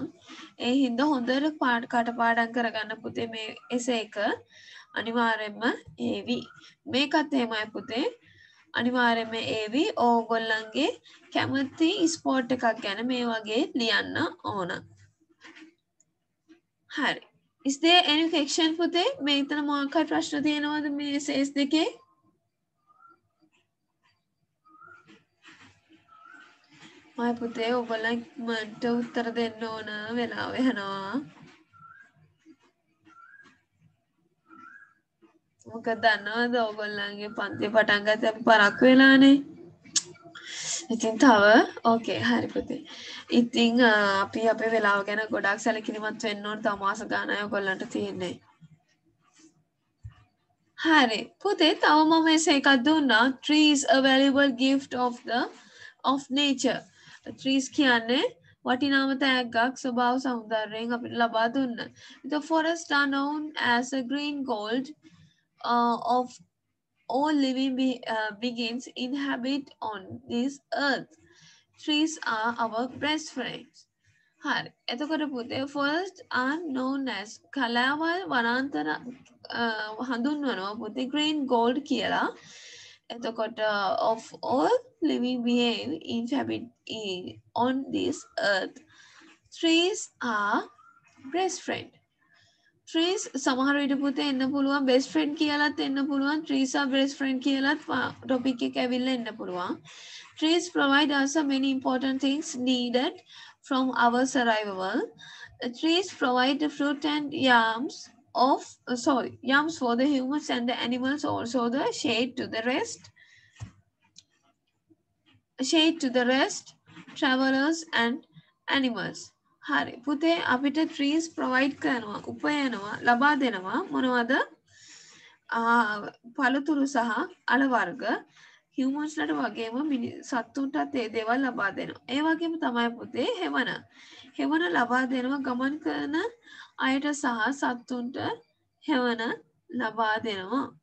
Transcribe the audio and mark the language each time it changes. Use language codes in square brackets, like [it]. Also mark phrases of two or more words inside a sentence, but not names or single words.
[si] ඒ හින්දා හොඳට කටපාඩම් කරගන්න පුතේ මේ එසේ එක අනිවාර්යයෙන්ම ඒවි. මේකත් එහෙමයි පුතේ. අනිවාර්යයෙන්ම ඒවි ඕගොල්ලන්ගේ කැමති ස්පෝර්ට් එකක් ගැන මේ වගේ ලියන්න ඕන. හරි. [en] Is there any question [si] පුතේ? මේ ඉතන මොකක්ද ප්‍රශ්න තියෙනවද මේ සේස් දෙකේ? මම පුතේ ඔයගොල්ලන්ට උත්තර දෙන්න ඕන වෙලාව යනවා. මොකද දන්නවද ඔයගොල්ලන්ගේ පන්ති පටන් ගත්ත අපි පරක්කු වෙලානේ. ඉතින් තව ඕකේ හරි පුතේ. ඉතින් අපි අපේ වෙලාව ගැන ගොඩක් සැලකිලිමත් වෙන්න ඕන. තව මාස ගානක් ඔයගොල්ලන්ට තියෙන්නේ. හරි පුතේ තව මම එකක් දුන්නා. [en] Trees a valuable gift of nature. [si] Trees කියන්නේ වටිනාම තෑග්ගක් ස්වභාව සෞන්දර්යයෙන් අපිට ලබා දුන්න. [en] The forests are known as a green gold of all living beings inhabit on this earth. Trees are our best friends. [si] හරි. එතකොට පුතේ [en] forests are known as [si] කලාවල් වනාන්තර හඳුන්වනවා පුතේ [en] green gold [si] කියලා. එතකොට [en] of all living beings inhabit on this earth. trees are best friend. trees [si] සමහර විට පුතේ එන්න පුළුවන් [en] best friend [si] කියලාත් එන්න පුළුවන් [en] trees are best friend [si] කියලාත් topic එක ඇවිල්ලා එන්න පුළුවන්. [en] trees provide us many important things needed from our survival. Trees provide the fruit and yams for the humans and the animals, also the shade to the rest travelers and animals. [si] හරි පුතේ අපිට [en] trees provide [si] කරනවා උපයනවා ලබා දෙනවා මොනවද පළතුරු සහ අල වර්ග humans ලට වගේම සත්තුන්ටත් ඒ දේවල් ලබා දෙනවා. ඒ වගේම තමයි පුතේ හෙවන ලබා දෙනවා ගමන් කරන අයට සහ සත්තුන්ට හෙවන ලබා දෙනවා.